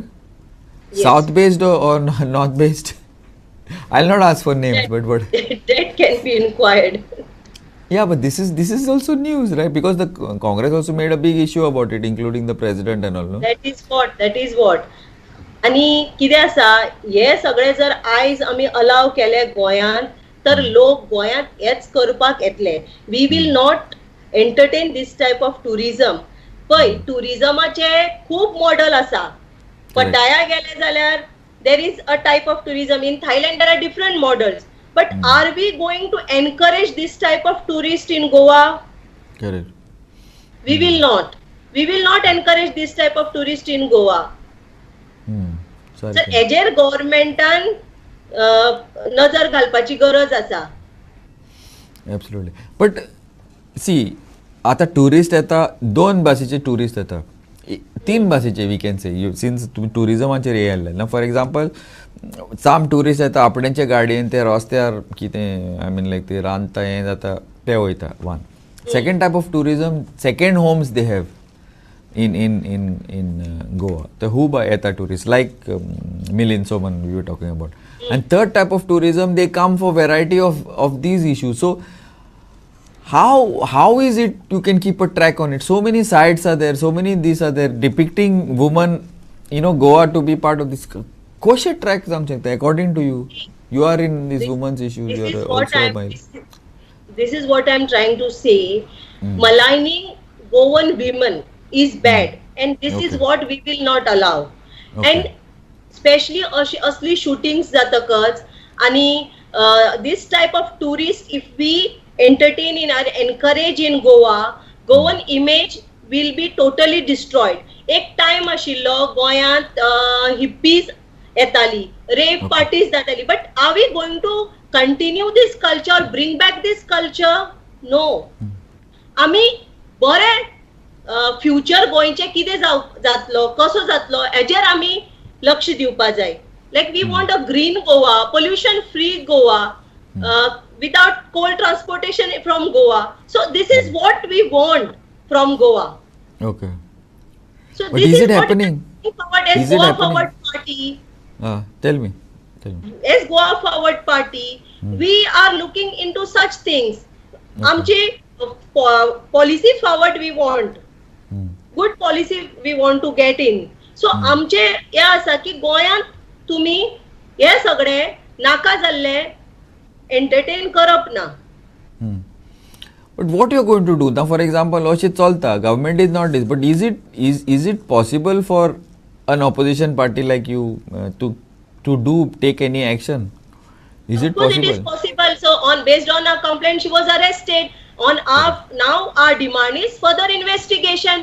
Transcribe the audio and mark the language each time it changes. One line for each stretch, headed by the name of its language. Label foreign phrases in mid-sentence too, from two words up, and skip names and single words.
English: Yes. South based or north based? I'll not ask for names, but what? That can be inquired. Yeah, but this is also news, right? Because the Congress also made a big issue about it, including the president and all. No? That is what.
Konkani: आणि कितें आसा हे सगळे जर आयज आमी अलाव केले गोंयांत तर लोक गोंयांत हेच करपाक येतले.
English: We will not entertain this type of tourism.
Konkani: पळय टुरिझमाचे खूब मॉडल आसा. पटाया गेले जाल्यार
English: there is a type of tourism. In Thailand there are different models. But are we going to encourage this type of tourist in Goa? Correct. We will not. We will not encourage this type of tourist in Goa. Sorry. So,
Konkani: हेजेर गव्हर्नमेंटान नजर घालपाची गरज आसा.
English: Absolutely. But see,
Konkani: आता टुरिस्ट येता, दोन भाशेचे टुरिस्ट येता, तीन भाशेचे
English: we can say.
Konkani: सिन्स तुम्ही टुरिझमाचेर येयल्ले ना,
English: for example
Konkani: साम टुरिस्ट येता आपणेचे गाडयेन ते रस्त्यार कितें लायक ते रांदता हें जाता ते वयता.
English: One. Second type of tourism, second homes they have in Goa. The who येता टुरिस्ट लायक Milind Soman we were talking about. And third type of tourism, they come for variety of these issues. So how is it you can keep a track on it? So many sites are there, so many these are there depicting women, Goa to be part of this. Kosher track something according to you. You are in this women's issues. You are also a male. This is what I'm trying to say. Maligning Goan women is bad, and this is what we will not allow. And especially asli shootings
Konkani: जातकच आणि
English: this type of tourists, if we entertain in or encourage in Goa, Goan image will be totally destroyed.
Konkani: एक टाइम आशिल्लो गोंयांत हिप्पीज येताली,
English: rave parties
Konkani: जाताली.
English: But are we going to continue this culture, bring back this culture? No.
Konkani: आमी बरे फ्युचर गोंयचे कितें जातलो कसो जातलो हेजेर आमी लक्ष दिवपा जाय.
English: like we want a green Goa, pollution free Goa, without coal transportation from Goa. So this is what we want from Goa. Okay. So But this is it what happening? Forward as Is it Goa happening? Forward Party. Tell me. As Goa Forward Party, we are looking into such things. आमची policy forward we want. Good policy we want to get in.
Konkani: So आमचे हे आसा की गोंयांत तुम्ही हे सगळे नाका जाल्ले एंटरटेन करप ना.
English: But what you are going to do now? For example,
Konkani: अशें चलता,
English: government is not this, but is it possible for an opposition party like you to take any action? Is it Of course possible? it is possible. So based on our complaint, she was arrested. Now our demand is further investigation.